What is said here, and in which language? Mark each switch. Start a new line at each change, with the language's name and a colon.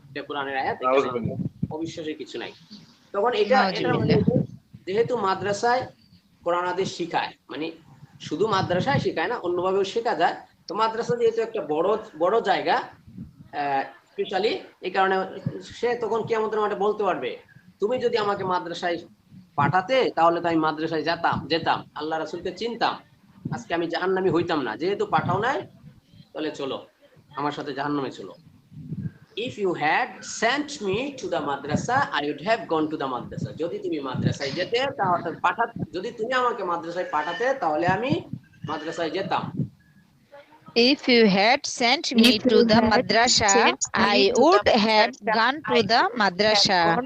Bangla: এটা কোরআনের আয়াত, অবিশ্বাসের কিছু নাই। তখন এটা যেহেতু মাদ্রাসায় কোরআন হাদিস শিখায়, মানে শুধু মাদ্রাসায় শিখায় না, অন্যভাবেও শেখা যায়, তো মাদ্রাসা যেহেতু একটা বড় জায়গা, স্পেশালি এই কারণে সে তখন কিয়ামতের মাঠে বলতে পারবে, তুমি যদি আমাকে মাদ্রাসায় পাঠাতে তাহলে তো আমি মাদ্রাসায় যেতাম, আল্লাহ রাসূলকে চিনতাম, আজকে আমি জাহান্নামী হইতাম না, যেহেতু পাঠাও নাই তাহলে চলো আমার সাথে জাহান্নামে চলো।
English: If you had sent me to the madrasa, I would have gone to the madrasa.
Bangla: যদি তুমি মাদ্রাসায় যেতে তাহলে যদি তুমি আমাকে মাদ্রাসায় পাঠাতে তাহলে আমি মাদ্রাসায় যেতাম।
English: If you had sent me to the madrasa, I would have gone to the madrasa.